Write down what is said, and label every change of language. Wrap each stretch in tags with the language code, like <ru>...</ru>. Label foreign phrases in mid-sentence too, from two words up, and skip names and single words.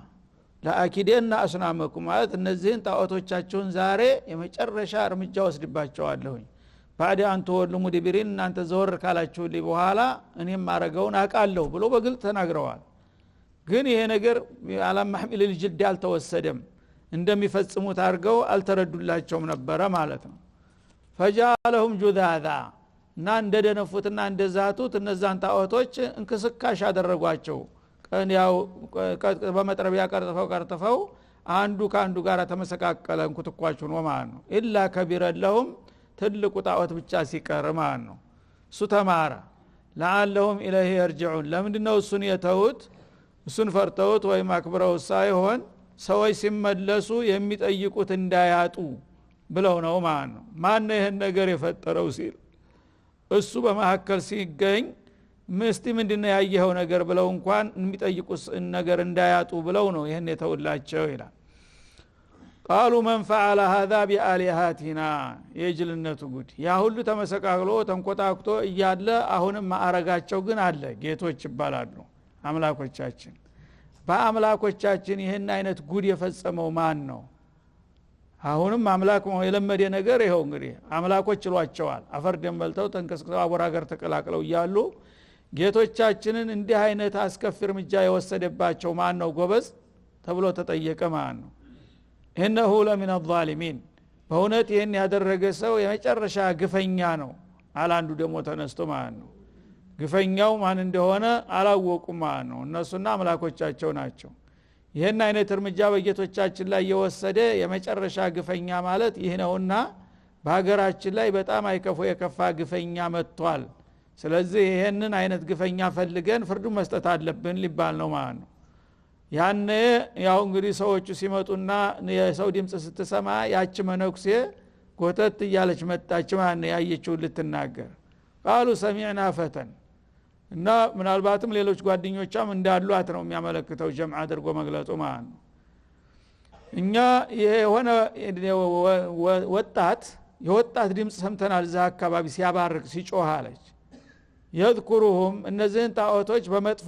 <ar>لأكيدن أصنامكم</ar> <am>ማለት እነዚህን ጣዖቶቻችሁን ዛሬ የመጨረሻ እርምጃ ወስድባቸዋለሁኝ</am> <ar>بعد أن تولوا مدبرين</ar> <am>እናንተ ዘወር ካላችሁልኝ በኋላ እኔም ማረጋውን አውቃለሁ ብሎ በግልጽ ተናግረዋል። ግን ይሄ ነገር</am> <ar>على محمل الجد</ar> <am>አልተወሰደም እንደሚፈጽሙት አድርገው አልተረዱላቸውም ነበረ ማለት ነው።</am> <ar>فجعلهم جذاذا</ar> <am>እና እንደደነፉትና እንደዛቱት እነዛን ጣዖቶች እንክስካሽ አደረጓቸው። ያው በመጥረቢያ ቀርጥፈው አንዱ ካንዱ ጋር ተመሰቃቀለ እንኩትኳቹን ነው ማለት ነው።</am> <ar>إلا كبيرا لهم</ar> <am>ትልቁ ጣዖት ብቻ ሲቀር ማለት ነው። እሱ ተማረ</am> <ar>لعلهم إليه يرجعون</ar> <am>ለምንድነው እሱን የተውት? እሱን ፈርተውት ወይም አክብረው ሳይሆን ሰዎች ሲመለሱ የሚጠይቁት እንዳያጡ ብለው ነው ማለት ነው። ማን ነው ይሄን ነገር የፈጠረው ሲል እሱ በመሐከል ሲገኝ ምስቲ ምንድነው ያየኸው ነገር ብለው እንኳን የሚጠይቁት ነገር እንዳያጡ ብለው ነው ይሄን የተውላቸው ይላል።</am> <ar>قالوا من فعل هذا بآلهاتنا</ar> <am>የጅልነቱ ጉድ ያ ሁሉ ተመሰቃቅሎ ተንቆጣቅቶ እያለ አሁንም ማዕረጋቸው ግን አለ። ጌቶች ይባላሉ አምላኮቻችን። በአምላኮቻችን ይሄን አይነት ጉድ የፈጸመው ማን ነው? አሁንም አምላክ የለመደ ነገር ይሄው እንግዲህ አምላኮች ይሏቸዋል። አፈር ደንበልተው ተንከስክሰው አወራገር ተቀላቅለው እያሉ ጌቶቻችንን እንዲህ አይነት አስከፊ እርምጃ የወሰደባቸው ማን ነው ጎበዝ ተብሎ ተጠየቀ ማለት ነው። إنه</am> <ar>لمن الظالمين</ar> <am>በእውነት ይሄን ያደረገ ሰው የመጨረሻ ግፈኛ ነው አለ አንዱ ደግሞ ተነስቶ ማለት ነው። ግፈኛው ማን እንደሆነ አላወቁም ማለት ነው። እነሱና አምላኮቻቸው ናቸው። ይሄን አይነት እርምጃ በጌቶቻችን ላይ የወሰደ የመጨረሻ ግፈኛ ማለት ይሄ ነውና በሀገራችን ላይ በጣም አይከፉ የከፋ ግፈኛ መጥቷል። ስለዚህ ይሄንን አይነት ግፈኛ ፈልገን ፍርዱ መስጠት አለብን ሊባል ነው ማለት ነው። ያኔ ያው እንግዲህ ሰዎቹ ሲመጡና የሰው ድምጽ ስትሰማ ያቺ መነኩሴ ጎተት እያለች መጣች ማለት ነው ያየችው ልትናገር።</am> <ar>قالوا سمعنا فتى</ar> <am>እና ምናልባትም ሌሎች ጓደኞቿም እንዳሏት ነው የሚያመለክተው ጀምዓ አድርጎ መግለጹ ማለት ነው። እኛ የሆነ ወጣት ድምጽ ሰምተናል እዛ አካባቢ ሲያባርክ ሲጮህ አለች። يذكرهم እነዚህን ጣዖቶች በመጥፎ</am>